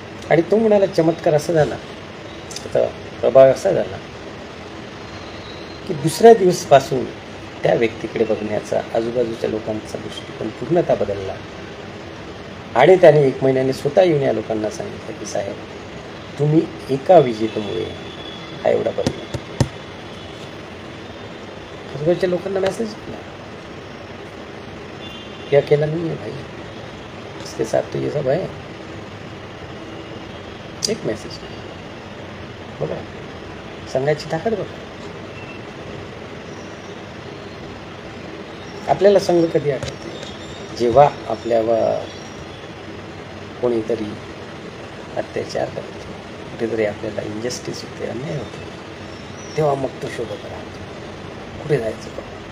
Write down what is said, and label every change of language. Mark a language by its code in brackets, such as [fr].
[mr] आणि तो म्हणाला चमत्कार असा झाला, त्याचा प्रभाव असा झाला की दुसऱ्या दिवसपासून त्या व्यक्तीकडे बघण्याचा आजूबाजूच्या लोकांचा दृष्टिकोन पूर्णतः बदलला. आणि त्याने 1 महिन्याने स्वतः येऊन या लोकांना सांगितलं की साहेब, तुम्ही एका विजेतेमुळे हा एवढा बदल. आजूबाजूच्या लोकांना मेसेज केला, [hi] क्या अकेला नहीं है भाई, इसके साथ तो ये सब है. [mr] एक मेसेज बघा, संघाची ताकद बघा. आपल्याला संघ कधी आठवते, जेव्हा आपल्यावर कोणीतरी अत्याचार करते, कुठेतरी आपल्याला इनजस्टिस होते, अन्याय होते, तेव्हा मग तो शोधत राहतो कुठे जायचं बघा.